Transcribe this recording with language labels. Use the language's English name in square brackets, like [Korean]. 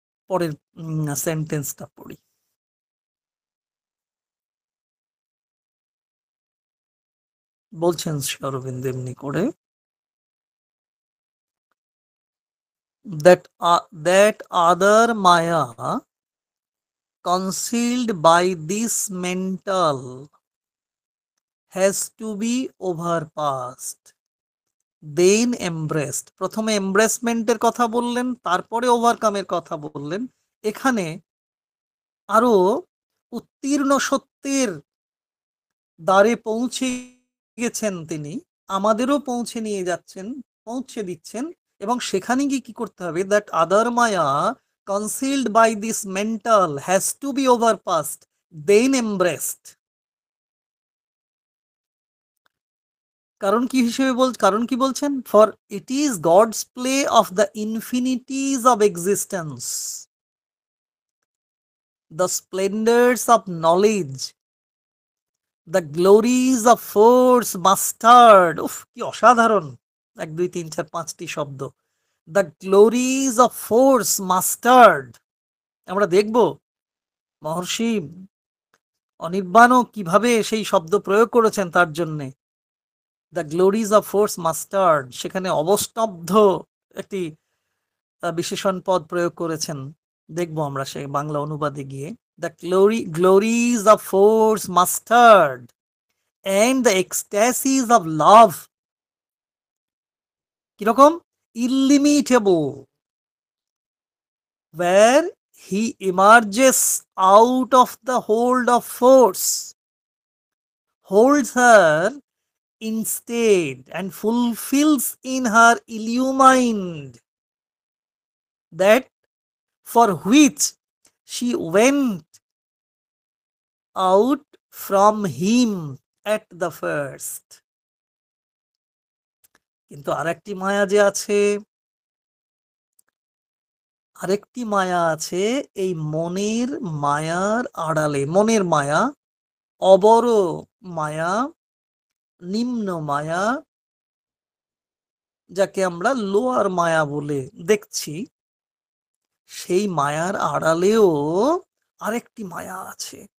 [Bangla] পরের সেন্টেন্সটা পড়ি। বলছেন শ্রী অরবিন্দ এমনি করে, [English] that other Maya concealed by this mental has to be overpassed, then embraced. [Bangla] প্রথমে এমব্রেসমেন্টের কথা বললেন, তারপরে ওভারকামের কথা বললেন। এখানে আরো উত্তীর্ণ সত্যের দ্বারে পৌঁছে গেছেন তিনি, আমাদেরও পৌঁছে নিয়ে যাচ্ছেন, পৌঁছে দিচ্ছেন। এবং সেখানে গিয়ে কি করতে হবে? [English] That other maya concealed by this mental has to be overpassed, then embraced. [Bangla] কারণ কি হিসেবে কারণ কি বলছেন? [English] For it is God's play of the infinities of existence, the splendours of knowledge, the glories of force mastered. [Bangla] উফ, কি অসাধারণ! 1 2 3 4 5টি শব্দ। [English] The glories of force mastered. [Bangla] আমরা দেখব মহর্ষি অনির্বাণও কিভাবে সেই শব্দ প্রয়োগ করেছেন তার জন্যে। [English] the glories of force mastered, [Bangla] সেখানে অবস্তব্ধ একটি বিশেষণ পদ প্রয়োগ করেছেন। দেখবো আমরা সে বাংলা অনুবাদে গিয়ে। [English] the glories of force mastered and the ecstasies of love, [Bangla] কিরকম? ইলিমিটেবল, [English] where he emerges out of the hold of force, holds her instead, and fulfills in her illumined that for which she went out from him at the first. [Bangla] কিন্তু আরেকটি মায়া যে আছে, আরেকটি মায়া আছে এই মনের মায়ার আড়ালে। মনের মায়া, অবর মায়া, নিম্ন মায়া, যাকে আমরা লোয়ার মায়া বলে দেখছি, সেই মায়ার আড়ালেও আরেকটি মায়া আছে।